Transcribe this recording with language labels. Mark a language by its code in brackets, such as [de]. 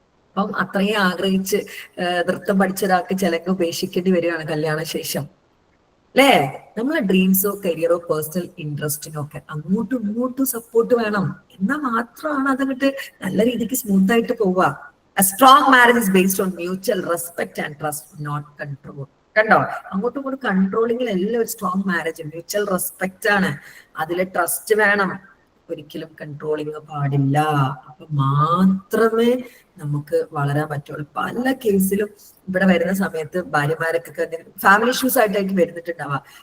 [ml] അപ്പം അത്രയും ആഗ്രഹിച്ച് നൃത്തം പഠിച്ച ഒരാൾക്ക് ചിലക്ക് ഉപേക്ഷിക്കേണ്ടി വരികയാണ് കല്യാണ ശേഷം, അല്ലേ? നമ്മളെ ഡ്രീംസോ കരിയറോ പേഴ്സണൽ ഇൻട്രസ്റ്റിനോ ഒക്കെ അങ്ങോട്ടും ഇങ്ങോട്ടും സപ്പോർട്ട് വേണം. എന്നാൽ മാത്രമാണ് അതങ്ങോട്ട് നല്ല രീതിക്ക് സ്മൂത്ത് ആയിട്ട് പോവുക. [en] A strong marriage is based on mutual respect and trust, not control. [ml] കണ്ടോ, അങ്ങോട്ടും ഇങ്ങോട്ടും കൺട്രോളിംഗിൽ എല്ലാം ഒരു സ്ട്രോങ് മാരേജ് മ്യൂച്വൽ റെസ്പെക്റ്റ് ആണ്. അതില് ട്രസ്റ്റ് വേണം, ഒരിക്കലും കൺട്രോളിങ് പാടില്ല. അപ്പൊ മാത്രമേ നമുക്ക് വളരാൻ പറ്റുള്ളൂ. പല കേസിലും ഇവിടെ വരുന്ന സമയത്ത് ഭാര്യമാരൊക്കെ ഫാമിലി ഇഷ്യൂസ് ആയിട്ടായിരിക്കും വരുന്നിട്ടുണ്ടാവുക.